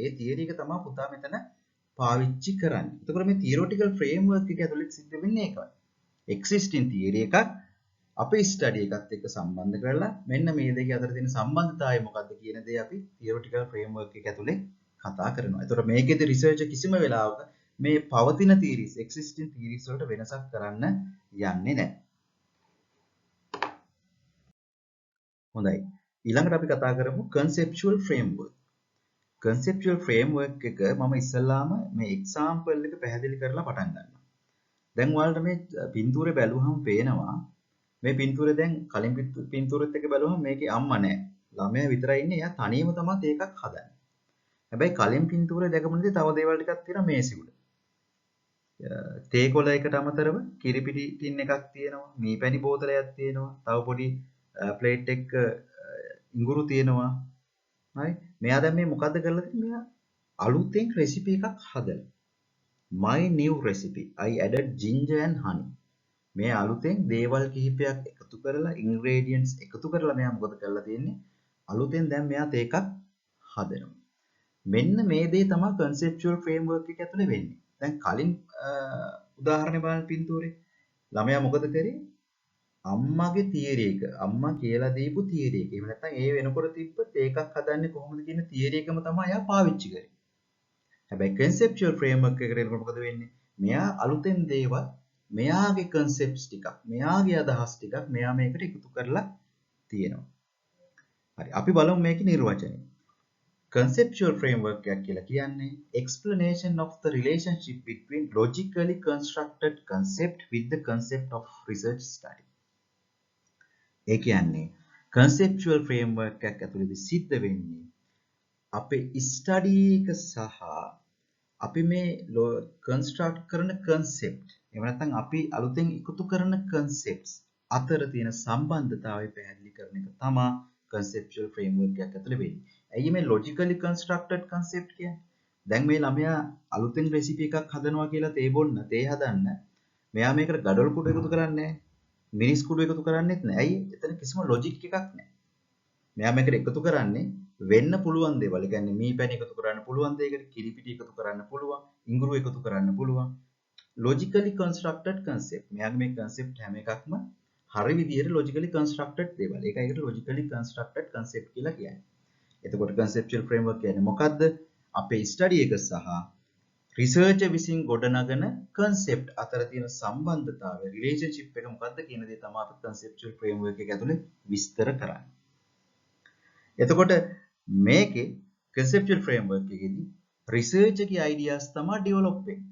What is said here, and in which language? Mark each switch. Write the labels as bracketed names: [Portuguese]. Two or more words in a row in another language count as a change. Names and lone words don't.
[Sinhala] ඒ theory එක තමයි පුතා මෙතන පාවිච්චි කරන්නේ. එතකොට මේ [English] theoretical framework [Sinhala] එක ඇතුළේ සිද්ධ වෙන්නේ ඒකයි. [English] existing theory [Sinhala] එකක් අපේ ස්ටඩි එකත් එක්ක සම්බන්ධ කරලා මෙන්න මේ දෙක අතර තියෙන සම්බන්ධතාවය මොකක්ද කියන දේ අපි [English] theoretical framework [Sinhala] එක ඇතුලේ කතා කරනවා. එතකොට මේකෙදි රිසර්ච් කිසිම වෙලාවක මේ පවතින theories, [English] existing theories [Sinhala] වලට වෙනසක් කරන්න යන්නේ නැහැ. හොඳයි. ඊළඟට අපි කතා කරමු [English] conceptual framework. conceptual framework [Sinhala] එක මම ඉස්සල්ලාම මේ example එක පැහැදිලි කරලා පටන් ගන්නවා. දැන් ඔයාලට මේ පින්තූරේ බැලුවහම පේනවා මේ පින්තූරේ දැන් කලින් පින්තූරෙත් එක්ක බැලුවම මේකේ අම්මා නැහැ. ළමයා විතරයි ඉන්නේ. එයා තනියම තමයි තේකක් හදන්නේ. හැබැයි කලින් පින්තූරේ දැකපුණේ තව දේවල් ටිකක් තියෙනවා මේසෙ උඩ. තේ කොළ එකට අමතරව කිරිපිටි ටින් එකක් තියෙනවා. මීපැණි බෝතලයක් තියෙනවා. තව පොඩි ප්ලේට් එක ඉඟුරු තියෙනවා. හරි. මෙයා දැන් මේ මොකද්ද කරලා තියෙන්නේ? මෙයා අලුතෙන් රෙසිපි එකක් හදලා. [English] My new recipe. I added ginger and honey. [Sinhala] මේ අලුතෙන් දේවල් කිහිපයක් එකතු කරලා ingredients එකතු කරලා මෙයා මොකද කරලා තියෙන්නේ? අලුතෙන් දැන් මෙයා තේකක් හදනවා. මෙන්න මේ දේ තමයි [English] conceptual framework [Sinhala] එක ඇතුලේ වෙන්නේ. දැන් කලින් උදාහරණයක් බලන්න පින්තූරේ. ළමයා මොකද කරේ? අම්මාගේ තියරි එක, අම්මා කියලා දීපු තියරි එක. එහෙම නැත්නම් ඒ වෙනකොට තිබ්බ තේකක් හදන්නේ කොහොමද කියන තියරි එකම තමයි එයා පාවිච්චි කරේ. හැබැයි [English] conceptual framework [Sinhala] එකට එනකොට මොකද වෙන්නේ? මෙයා අලුතෙන් දේවල් මෙයාගේ concepts ටිකක්, මෙයාගේ අදහස් ටිකක් මෙයා මේකට එකතු කරලා තියෙනවා. හරි. අපි බලමු මේකේ නිර්වචනය. [English] conceptual framework [Sinhala] එකක් කියලා කියන්නේ [English] explanation of the relationship between logically constructed concept with the concept of research study. [Sinhala] ඒ කියන්නේ [English] conceptual framework [Sinhala] එකක් ඇතුළේදී සිද්ධ වෙන්නේ අපේ ස්ටඩි එක සහ අපි මේ කන්ස්ට්‍රක්ට් කරන concept එහෙම නැත්නම් අපි අලුතෙන් එකතු කරන concepts අතර තියෙන සම්බන්ධතාවය පැහැදිලි කරන එක තමයි [English] conceptual framework [Sinhala] එකක් ඇතුළේ වෙන්නේ. ඇයි මේ [English] logically constructed concept [Sinhala] කියන්නේ? දැන් මේ ළමයා අලුතෙන් රෙසිපි එකක් හදනවා කියලා තේ හදන්න මෙයා මේකට ගඩොල් කුඩු එකතු කරන්නේ නැහැ. මිරිස් කුඩු එකතු කරන්නේත් නැහැ. ඇයි? එතන කිසිම ලොජික් එකක් නැහැ. මෙයා මේකට එකතු කරන්නේ වෙන්න පුළුවන් දේවල්. ඒ කියන්නේ මී පැණි එකතු කරන්න පුළුවන් දෙයකට, කිරි පිටි එකතු කරන්න පුළුවන්, ඉඟුරු එකතු කරන්න පුළුවන්. [English] logically constructed concept. [Sinhala] මෙයාගේ මේ concept හැම එකක්ම හරි විදිහට [English] logically constructed [Sinhala] දේවල්. ඒකයි ඒකට [English] logically constructed concept [Sinhala] කියලා කියන්නේ. එතකොට [English] conceptual framework [Sinhala] කියන්නේ මොකද්ද? අපේ study එක සහ research විසින් ගොඩනගන concept අතර තියෙන සම්බන්ධතාවය relationship එක මොකද්ද කියන දේ තමයි අපි [English] conceptual framework [Sinhala] එක ඇතුලේ විස්තර කරන්නේ. එතකොට මේකේ [English] conceptual framework [Sinhala] එකේදී research එකේ ideas තමයි develop වෙන්නේ.